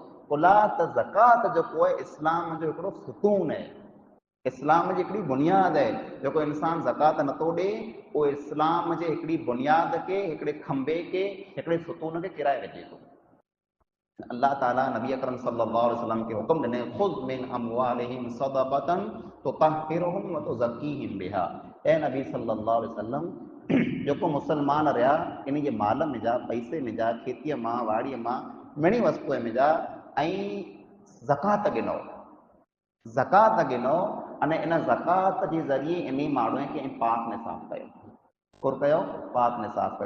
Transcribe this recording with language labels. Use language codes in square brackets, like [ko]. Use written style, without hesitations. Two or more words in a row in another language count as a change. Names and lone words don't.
[sd] कुला त ज़कात जेको आहे इस्लाम जो हिकिड़ो सुतून आहे, इस्लाम जी हिकिड़ी बुनियाद आहे। जेको इंसान ज़कात नथो ॾे उहो इस्लाम जे हिकिड़ी बुनियाद खे, हिकिड़े खंबे खे, हिकिड़े सुतून खे किराए विझे थो। अल्लाह ताला नबी अकरम [ar] صلى الله عليه وسلم [sd] खे हुक्म ॾिने, [ar] خذ من أموالهم صدقة تطهرهم وتزكيهم بها. [sd] ए नबी [ar] صلى الله عليه وسلم, [sd] जेको मुसलमान रहिया इन जे माल में जा, पैसे में जा, खेतीअ मां, वाड़ीअ मां, मिणी वस्तुअ में जा, ऐं ज़कात गिनो, ज़कात गिनो अने इन ज़कात जे ज़रिए इन माण्हूअ खे पाक में साफ़ कयो, कुर कयो, पाक में साफ़ कयो।